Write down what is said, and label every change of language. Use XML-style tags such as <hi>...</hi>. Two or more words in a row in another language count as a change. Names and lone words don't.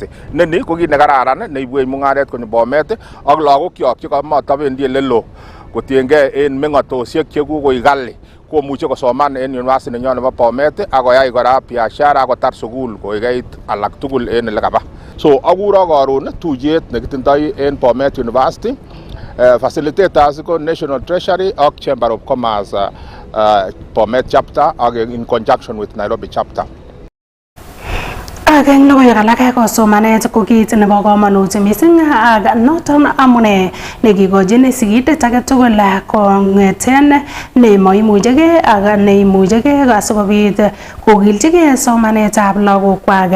<kln>Neni ko kit nekararan neibwech mung'aret konyo Bomet ak lagokyok chekamatabendi elelo kotiengei en meng'otosiek chekukoik kali komuche kosoman en university nenyon nebo Bomet akoyai kora biashara akotar sukul koigeit alak tugul en elekaba. So akuro karon tuyet nekitindoi en Bomet University.</kln> <en>Facilitators ko National Treasury ak Chamber of Commerce Bomet chapter in conjunction with Nairobi chapter.</en> <kln>Ageng logoiwek alak ko somanet ko kit nebo kamanut mising ak noton amune nekikochin sigindet age tugul kong'eten nemoimuchegei ak neimuchegei asikobit kokilchigei somanetab lagokwak.</kln>